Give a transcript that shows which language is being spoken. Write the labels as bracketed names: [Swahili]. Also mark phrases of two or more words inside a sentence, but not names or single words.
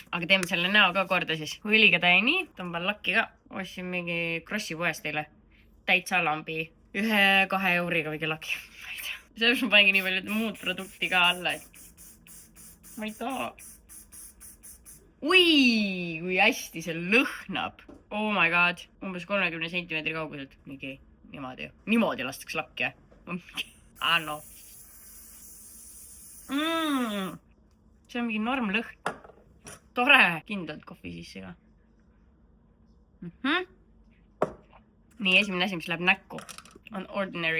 [Estonian] Aga teeme selle näo ka korda siis. Õliga täie nii, tõmban lakki ka. Ostsin mingi Krossi poest teile. Täitsa lambi. 1-2 euriga mingi laki. Selles ma panegi nii palju muud produkti ka alla. Ma ei taha. Ui, kui hästi see lõhnab. [English] Oh my god. [Estonian] Umbes 30 centimeetri kauguselt. Mingi niimoodi. Niimoodi lastakse lakki. No. See on mingi norm lõhn. Tore. Kindlalt kohvi sisse ka. Nii, esimene asi, mis läheb näkku, on Ordinary.